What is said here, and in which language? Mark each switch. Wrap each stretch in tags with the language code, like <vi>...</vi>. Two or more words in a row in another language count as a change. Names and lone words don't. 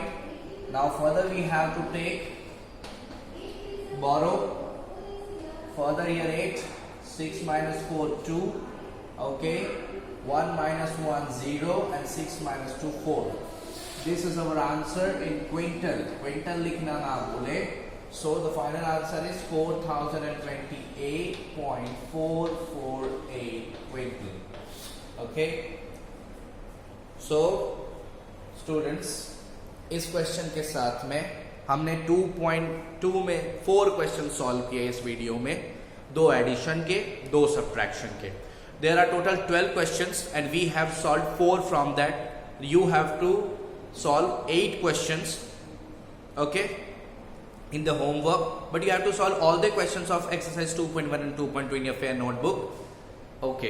<en>Now further we have to take borrow. Further here 8, 6 minus 4, 2, okay, 1 minus 1, 0, and 6 minus 2, 4. This is our answer in quintal.</en> <hi>Quintal लिखना न भूले.</hi> <en>So the final answer is 4028.448 quintal. Okay. So students,</en> <hi>इस क्वेश्चन के साथ में हमने 2.2 में 4 क्वेश्चन सॉल्व किए इस वीडियो में, 2 एडिशन के, 2 सब्ट्रैक्शन के.</hi> <en>There are total 12 questions and we have solved 4 from that. You have to solve 8 questions, okay, in the homework, but you have to solve all the questions of exercise 2.1 and 2.2 in your fair notebook, okay.</en>